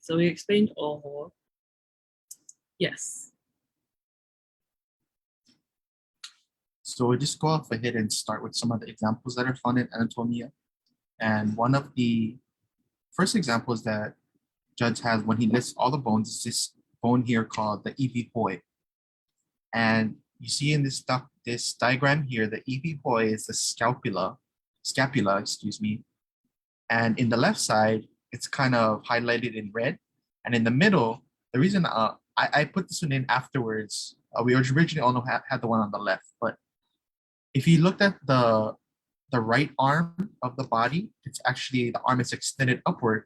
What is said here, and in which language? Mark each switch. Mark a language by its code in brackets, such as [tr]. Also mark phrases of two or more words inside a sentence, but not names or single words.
[en] So we explained oho. Yes. So we'll just go off ahead and start with some of the examples that are found in Anatomia. And one of the first examples that Judge has when he lists all the bones is this bone here called the [haw] iwi hoi. [en] And you see in this diagram here, the [haw] iwi hoi [en] is the scapula, excuse me. And in the left side, it's kind of highlighted in red. And in the middle, the reason I put this one in afterwards, we originally only had the one on the left, but if you looked at the right arm of the body, it's actually, the arm is extended upward.